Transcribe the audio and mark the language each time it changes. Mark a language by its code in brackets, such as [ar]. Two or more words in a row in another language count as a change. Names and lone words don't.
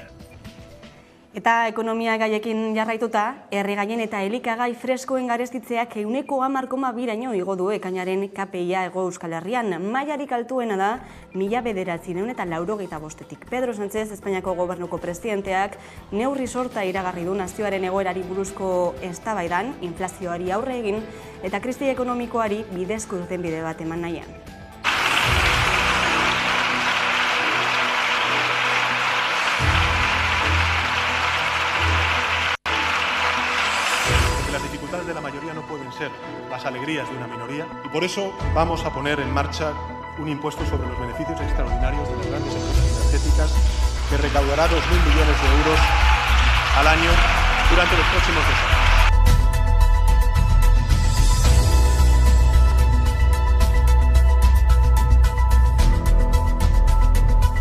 [eu] Eta ekonomia gaiekin jarraituta, herrigaien eta elikagai freskoen garestitzeak 1,2% igo du ekainaren KPIa Hego Euskal Herrian. Mailarik altuena da 1985-etik. Pedro Sánchez, Espainiako gobernuko presidenteak, neurri sorta iragarri du nazioaren egoerari buruzko eztabaidan, inflazioari aurre egin eta krisi ekonomikoari bidezko irtenbide bat eman nahian. [es] De la mayoría no pueden ser las alegrías de una minoría y por eso vamos a poner en marcha un impuesto sobre los beneficios extraordinarios de las grandes empresas energéticas que recaudará 2.000 millones de euros al año durante los próximos 2 años.